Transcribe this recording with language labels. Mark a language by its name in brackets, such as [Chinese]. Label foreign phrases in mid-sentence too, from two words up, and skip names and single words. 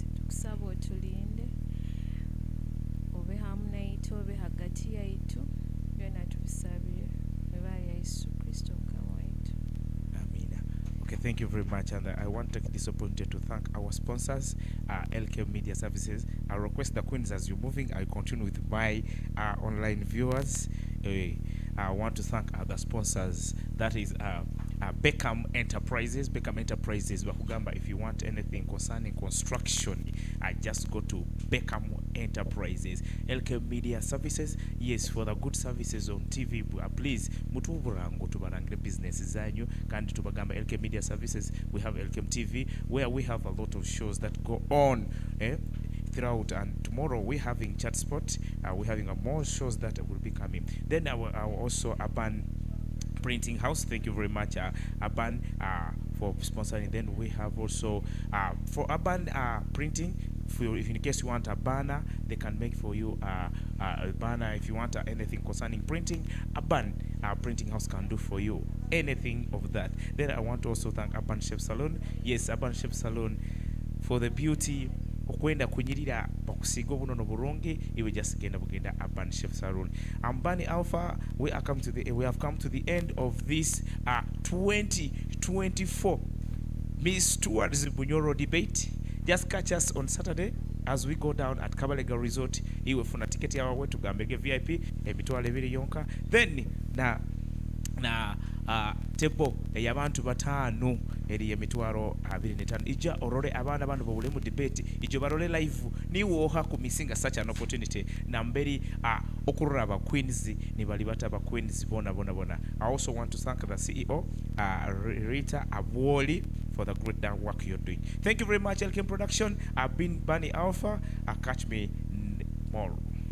[Nyoro] Tukusaba otulinde, obe hamu naitu, obe hagati yaitu, byona tubisabire mu ibara lya Yesu Kristo mukama waitu. Amina. [English] Okay, thank you very much, and I want to take this opportunity to thank our sponsors, Elkem Media Services. I request the queens as you're moving, I continue with my online viewers. I want to thank the sponsors. That is Beckham Enterprises. Beckham Enterprises, Bakugamba, if you want anything concerning construction, just go to Beckham Enterprises. Elkem Media Services, yes, for the good services on TV, please, [Nyoro] mutuburango tubarangire business zanyu, kandi tubagamba [English] Elkem Media Services. We have Elkem TV, where we have a lot of shows that go on throughout, and tomorrow we're having chat spot, we're having more shows that will be coming. Then our also Aban Printing House, thank you very much Aban for sponsoring. Then we have also for Aban Printing, if in case you want a banner, they can make for you a banner. If you want anything concerning printing, Aban Printing House can do for you anything of that. Then I want to also thank Aban Chef Salon. Yes, Aban Chef Salon for the beauty [Nyoro] okwenda kunyirira bakusiga obunono burungi iwe just genda bugenda Aban Chef Salon. [English] Ambani Alpha, we have come to the end of this 2024 Miss Towards Bunyoro debate. Just catch us on Saturday as we go down at Kabarwana Resort. [Nyoro] Iwe funa ticket yawe wetu gambege VIP emitwalo 2 yonka. Then na tebo y'abantu batano eri emitwaro 25 ija orore abana bano bobule mu debate ijo barole live niwo ha ku misinga [English] such an opportunity [Nyoro] na mberi okurura aba queens ni bali bataba queens bona. [English] I also want to thank the CEO Rita Abwoli for the great work you're doing. Thank you very much, Elkem Production. I've been Bunny Alpha. Catch me more.